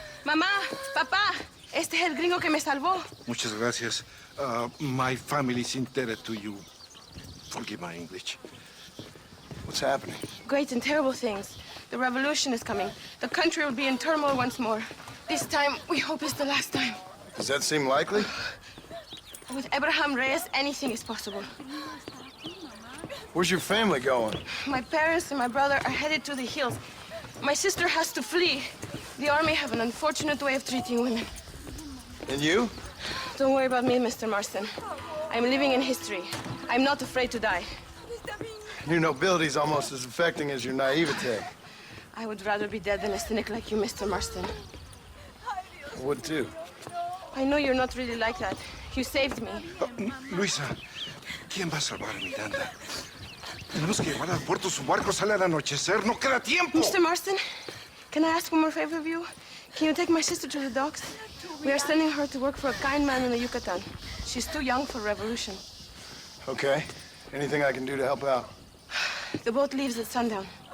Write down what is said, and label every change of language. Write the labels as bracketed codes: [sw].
[es] Mamá, papá, este es el gringo que me salvó. Muchas gracias. [en] My family's indebted to you. Forgive my English. What's happening? Great and terrible things. The revolution is coming. The country will be in turmoil once more. This time, we hope it's the last time. Does that seem likely? With Abraham Reyes, anything is possible. Where's your family going? My parents and my brother are headed to the hills. My sister has to flee. The army have an unfortunate way of treating women. And you? Don't worry about me, Mr. Marston. I'm living in history. I'm not afraid to die. Your nobility's almost as affecting as your naivete. I would rather be dead than a cynic like you, Mr. Marston. I would too. I know you're not really like that. You saved me. [es] Luisa, ¿quién va a salvar a Miranda? Tenemos que llevar al puerto. Su barco sale al anochecer. ¡No queda tiempo! [en] Mr. Marston, can I ask one more favor of you? Can you take my sister to the docks? We are sending her to work for a kind man in the Yucatan. She's too young for revolution. Okay. Anything I can do to help out? The boat leaves at sundown.